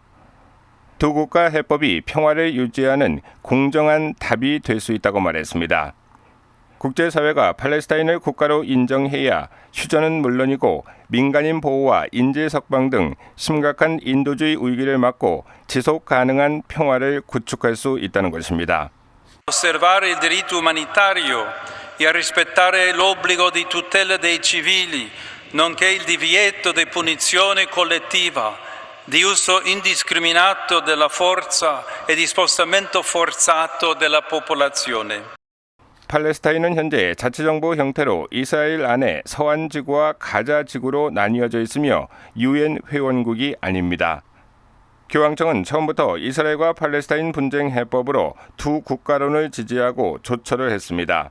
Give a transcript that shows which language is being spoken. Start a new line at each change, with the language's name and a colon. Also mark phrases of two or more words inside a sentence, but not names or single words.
Korean: 두 국가 해법이 평화를 유지하는 공정한 답이 될 수 있다고 말했습니다. 국제사회가 팔레스타인을 국가로 인정해야 휴전은 물론이고 민간인 보호와 인질 석방 등 심각한 인도주의 위기를 막고 지속 가능한 평화를 구축할 수 있다는 것입니다.
Italian: Osservare il diritto umanitario e a rispettare l'obbligo di tutela dei civili, nonché il divieto di punizione collettiva, di uso indiscriminato della forza e di spostamento forzato della popolazione.
Korean: 팔레스타인은 현재 자치정부 형태로 이스라엘 안에 서한 지구와 가자 지구로 나뉘어져 있으며 유엔 회원국이 아닙니다. 교황청은 처음부터 이스라엘과 팔레스타인 분쟁 해법으로 두 국가론을 지지하고 조처를 했습니다.